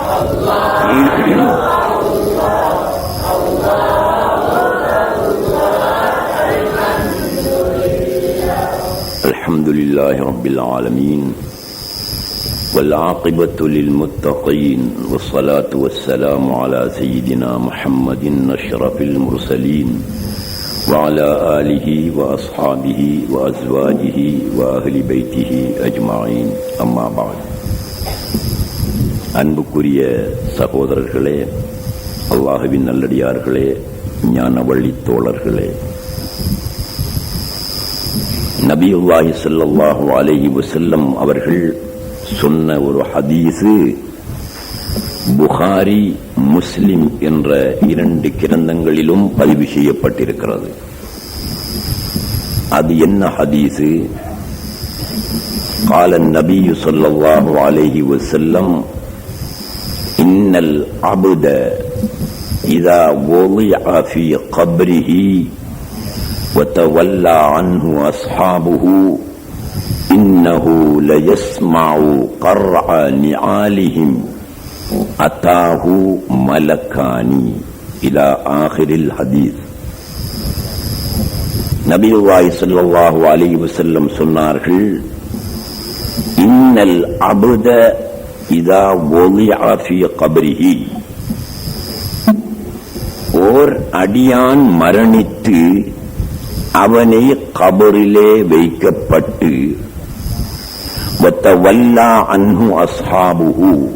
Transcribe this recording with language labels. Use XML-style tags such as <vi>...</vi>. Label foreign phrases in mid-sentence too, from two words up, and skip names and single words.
<ar>الحمد لله رب العالمين والعاقبة للمتقين والصلاة والسلام على سيدنا محمد أشرف المرسلين وعلى آله وأصحابه وأزواجه وأهل بيته أجمعين أما بعد</ar> <ta>அன்புக்குரிய சகோதரர்களே, அல்லாஹ்வின் நல்லடியார்களே, ஞான வழி தோழர்களே,</ta> <ar>نبي الله صلى الله عليه وسلم</ar> <ta>அவர்கள் சொன்ன ஒரு ஹதீஸு புகாரி முஸ்லிம் என்ற 2 கிரந்தங்களிலும் பதிவு செய்யப்பட்டிருக்கிறது. அது என்ன ஹதீஸு?</ta> <ar>قال النبي صلى الله عليه وسلم إن العبد إذا وضع في قبره وتولى عنه أصحابه إنه ليسمع قرع نعالهم أتاه ملكان إلى آخر الحديث. نبي الله صلى الله عليه وسلم சொன்னார்கள், إن العبد إذا وضع في قبره,</ar> <ta>ஓர் அடியான் மரணித்து அவனை கபரிலே வைக்கப்பட்டு</ta> <ar>وتولى عنه أصحابه,</ar>